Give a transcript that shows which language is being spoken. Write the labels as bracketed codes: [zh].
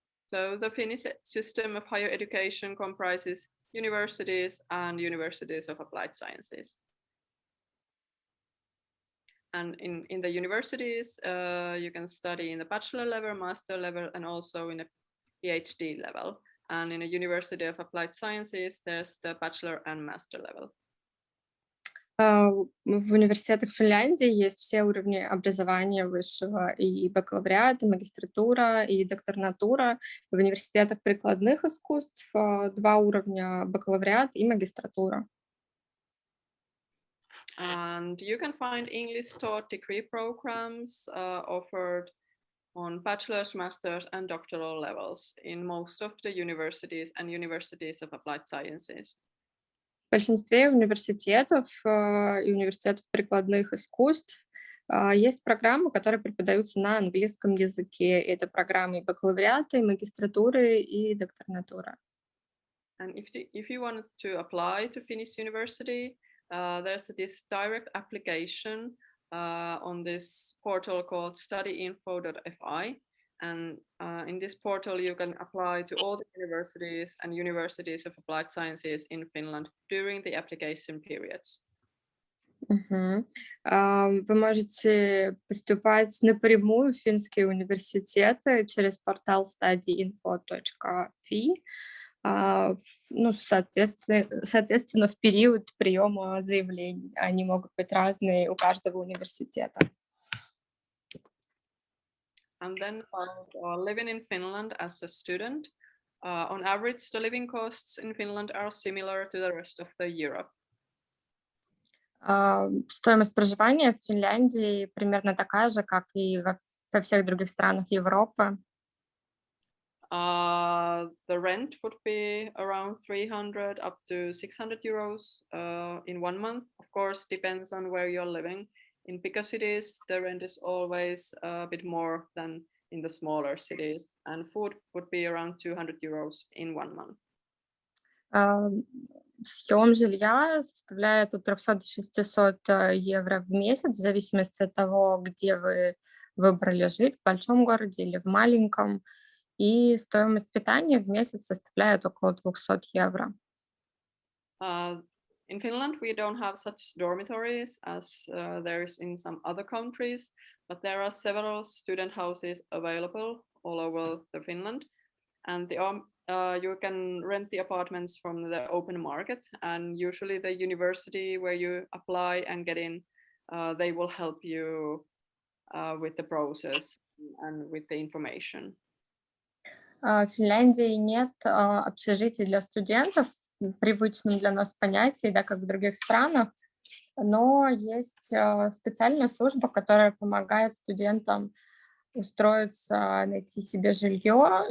[en] So the Finnish system of higher education comprises universities and universities of applied sciences. And in the universities, you can study in the bachelor level, master level, and also in a PhD level. And in a University of Applied Sciences, there's the bachelor and master level. [ru] В университетах Финляндии есть все уровни образования высшего, и бакалавриат, и магистратура, и докторнатура. В университетах прикладных искусств 2 уровня бакалавриат и магистратура. [en] And you can find English taught degree programs offered on bachelor's, master's, and doctoral levels in most of the universities and universities of applied sciences. [ru] В большинстве университетов и университетов прикладных искусств есть программы, которые преподаются на английском языке. Это программы и бакалавриата, и магистратуры, и докторнатура. [en] And if you wanted to apply to Finnish university, there's this direct application on this portal called studyinfo.fi. And in this portal, you can apply to all the universities and universities of applied sciences in Finland during the application periods. [ru] Вы можете поступать напрямую в финские университеты через портал studyinfo.fi, ну, соответственно, в период приема заявлений. Они могут быть разные у каждого университета. [en] And then living in Finland as a student, on average, the living costs in Finland are similar to the rest of the Europe. [ru] Стоимость проживания в Финляндии примерно такая же, как и во всех других странах Европы. [en] The rent would be around 300 up to 600 euros in 1 month. Of course, depends on where you're living. In bigger cities, the rent is always a bit more than in the smaller cities, and food would be around 200 euros in 1 month. [ru] Съем жилья составляет от 300 до 600 евро в месяц, в зависимости от того, где вы выбрали жить, в большом городе или в маленьком. И стоимость питания в месяц составляет около 200 евро. [en] In Finland, we don't have such dormitories as there is in some other countries, but there are several student houses available all over the Finland, and you can rent the apartments from the open market, and usually the university where you apply and get in, they will help you with the process and with the information. [ru] В Финляндии нет общежитий для студентов в привычном для нас понятии, да, как в других странах, но есть специальная служба, которая помогает студентам устроиться, найти себе жилье.